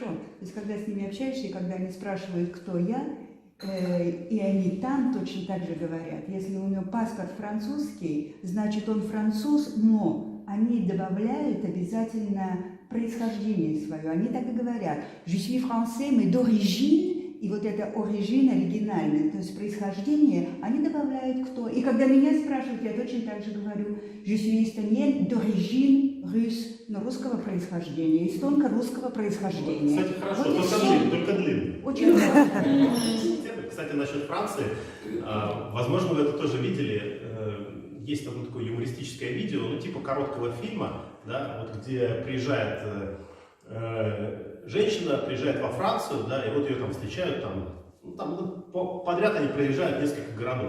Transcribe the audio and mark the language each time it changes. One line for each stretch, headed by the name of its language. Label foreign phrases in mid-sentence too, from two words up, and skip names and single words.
Russian: То есть, когда с ними общаешься, и когда они спрашивают, кто я, и они там точно так же говорят. Если у него паспорт французский, значит он француз, но они добавляют обязательно происхождение свое. Они так и говорят.
French: Je suis français, mais d'origine.
Russian: И вот это origine оригинальное, то есть происхождение, они добавляют кто. И когда меня спрашивают, я точно так же говорю.
French: Je suis estonienne d'origine russe,
Russian: но русского происхождения. Эстонка русского происхождения. Кстати, хорошо, Вот только длинный. очень просто. Кстати, насчет Франции, возможно, вы это тоже видели, есть одно такое юмористическое видео, ну типа короткого фильма, да, вот где приезжает женщина, приезжает во Францию, да, и вот ее там встречают, подряд они проезжают несколько городов.